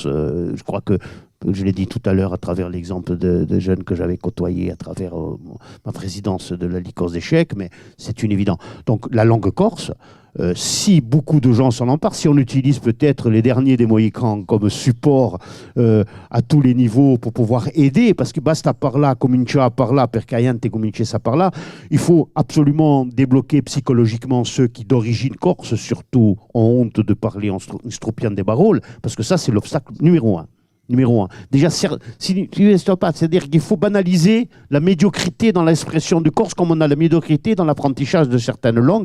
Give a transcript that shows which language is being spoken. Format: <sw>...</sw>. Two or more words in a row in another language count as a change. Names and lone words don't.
<fr>Je crois que je l'ai dit tout à l'heure à travers l'exemple de jeunes que j'avais côtoyés à travers ma présidence de la Ligue Corse d'échecs, mais c'est une évidence. Donc la langue corse, si beaucoup de gens s'en emparent, si on utilise peut-être les derniers des Mohicans comme support à tous les niveaux pour pouvoir aider, parce que</fr> <co>basta parla, comincia parla, perché niente comincia parla,</co> <fr>il faut absolument débloquer psychologiquement ceux qui d'origine corse, surtout, ont honte de parler en stroupiant des barrôles, parce que ça c'est l'obstacle numéro un. Déjà, c'est-à-dire qu'il faut banaliser la médiocrité dans l'expression du corse, comme on a la médiocrité dans l'apprentissage de certaines langues.</fr>